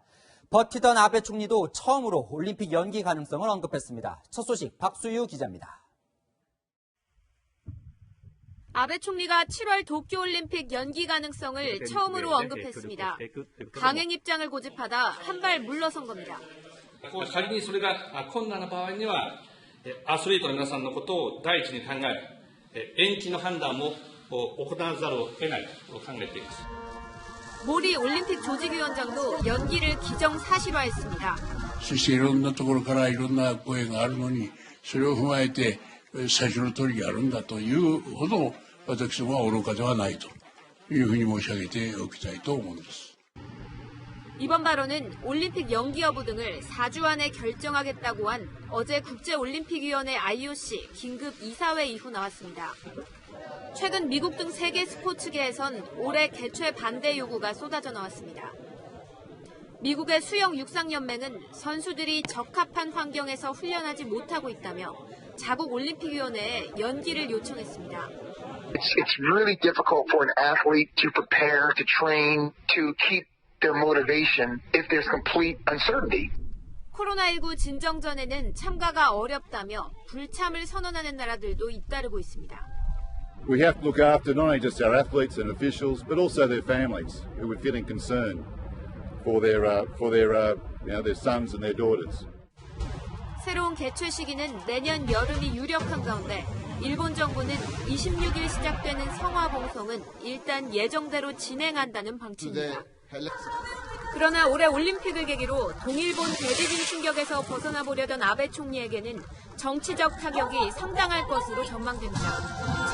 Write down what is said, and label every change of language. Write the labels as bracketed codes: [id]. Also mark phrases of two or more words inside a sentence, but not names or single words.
[ko] 버티던 아베 총리도 처음으로 올림픽 연기 가능성을 언급했습니다. 첫 소식 박수유 기자입니다. 아베 총리가 7월 도쿄올림픽 연기 가능성을 처음으로 언급했습니다. 강행 입장을 고집하다 한 발 물러선 겁니다. [ja] 仮にそれが困難な場合にはアスリートの皆さんのことを第一に考え延期の判断も行わざるを得ないと考えています。 [ko] 모리 올림픽 조직위원장도 연기를 기정사실화했습니다. [ja] そしていろんなところからいろんな声があるのに、それを踏まえて最初の通りやるんだというほど私は愚かではないというふうに申し上げておきたいと思います。 [ko] 이번 발언은 올림픽 연기 여부 등을 4주 안에 결정하겠다고 한 어제 국제올림픽위원회 IOC 긴급 이사회 이후 나왔습니다. 최근 미국 등 세계 스포츠계에선 올해 개최 반대 요구가 쏟아져 나왔습니다. 미국의 수영 육상연맹은 선수들이 적합한 환경에서 훈련하지 못하고 있다며 자국 올림픽위원회에 연기를 요청했습니다. [en] It's really difficult for an athlete to prepare, to train, to keep their motivation if there's complete uncertainty. [ko] 코로나19 진정 전에는 참가가 어렵다며 불참을 선언하는 나라들도 잇따르고 있습니다. [en] We have to look after not only just our athletes and officials, but also their families who are feeling concerned for their sons and their daughters. [ko] 새로운 개최 시기는 내년 여름이 유력한 가운데 일본 정부는 26일 시작되는 성화 봉송은 일단 예정대로 진행한다는 방침입니다. 그러나 올해 올림픽을 계기로 동일본 대지진 충격에서 벗어나 보려던 아베 총리에게는 정치적 타격이 상당할 것으로 전망됩니다.